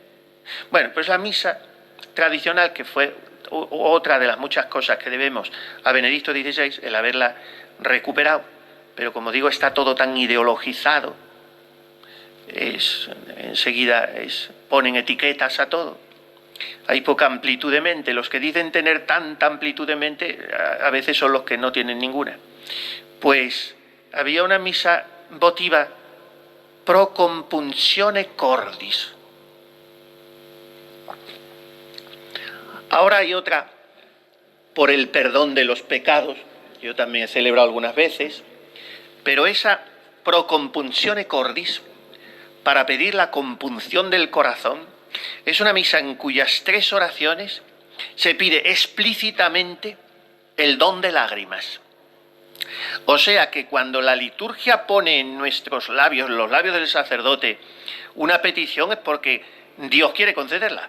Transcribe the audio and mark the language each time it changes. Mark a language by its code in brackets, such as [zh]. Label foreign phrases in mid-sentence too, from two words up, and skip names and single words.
[es] Bueno, pues la misa tradicional, que fue otra de las muchas cosas que debemos a Benedicto XVI, el haberla recuperado, pero como digo, está todo tan ideologizado, enseguida ponen etiquetas a todo, hay poca amplitud de mente, los que dicen tener tanta amplitud de mente a veces son los que no tienen ninguna. Pues había una misa votiva [la] pro compunzione cordis. [es] Ahora hay otra por el perdón de los pecados, yo también he celebrado algunas veces, pero esa [la] pro compunzione cordis, [es] para pedir la compunción del corazón, es una misa en cuyas 3 oraciones se pide explícitamente el don de lágrimas. O sea que cuando la liturgia pone en nuestros labios, los labios del sacerdote, una petición es porque Dios quiere concederla.